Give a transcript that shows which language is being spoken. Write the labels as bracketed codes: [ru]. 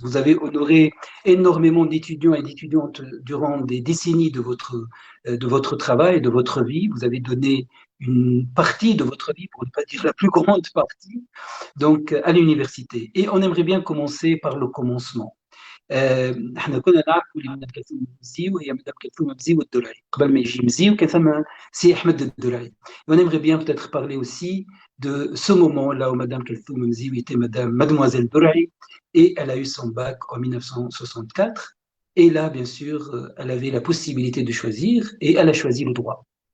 [fr] Vous avez honoré énormément d'étudiants et d'étudiantes durant des décennies de votre travail, de votre vie. Vous avez donné une partie de votre vie, pour ne pas dire la plus grande partie, donc à l'université. Et on aimerait bien commencer par le commencement. [ar] احنا كنا نعرفوا اللي مدام كلثوم مزيو هي مدام كلثوم مزيو الدولاري قبل ما يجي مزيو كان ثم سي احمد الدولاري. [fr] On aimerait bien peut-être parler aussi de ce moment là où madame Kalthoum Mziou était mademoiselle Dourahi et elle a eu son bac en 1964 et là bien sûr elle avait la possibilité de choisir et elle a choisi le droit.